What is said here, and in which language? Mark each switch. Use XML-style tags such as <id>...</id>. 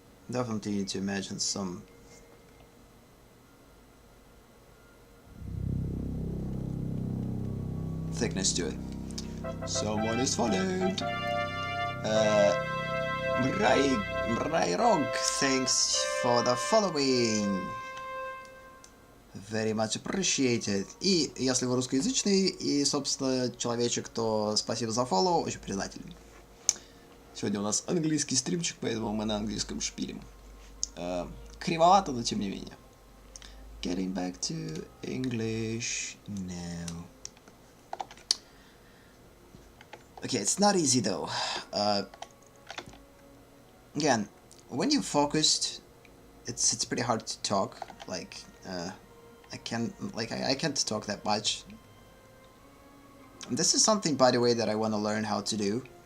<en>Definitely need to imagine some thickness to it. Someone is followed. Mrairog, thanks for the following. Very much appreciated.</en> <ru>И если вы русскоязычный, и, собственно, человечек, то спасибо за фоллоу, очень признателен. Сегодня у нас английский стримчик, поэтому мы на английском шпилим. Кривовато, но тем не менее.</ru> <en>Getting back to English now. Okay, it's not easy though. Again, when you're focused, it's pretty hard to talk. Like, I can't talk that much. And this is something, by the way, that I want to learn how to do.</en>